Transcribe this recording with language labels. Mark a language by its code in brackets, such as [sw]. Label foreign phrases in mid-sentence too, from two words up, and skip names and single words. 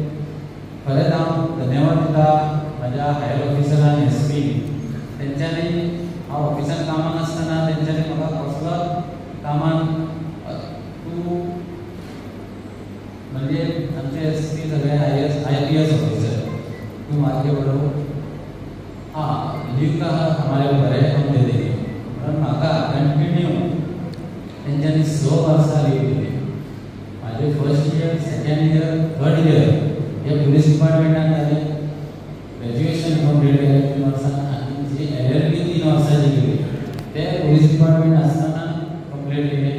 [kok] खरेंच हांव धन्यवाद दिता म्हाज्या [en] higher officeran [kok] SP तेंच्यांनी हांव ऑफिसान कामाक आसतना तेंच्यांनी म्हाका कसलोच कामान तूं म्हणजे आमचे SP सगळे [en] IPS officer [kok] तूं [hi] आगे बढ़ो लीव का हमारे बरे हम दे देंगे [kok] म्हणून म्हाका कंटिन्यू तेंच्यांनी 6 वर्सां लीव दिली. माझे [en] first year, second year, third year [kok] हे [en] police departmentan [kok] जालें. ग्रॅज्युएशन कंप्लीट केलें 3 वर्सां आनी जी LLB 3 वर्सांची केली ते [en] police department [kok] आसतना कंप्लीट केलें.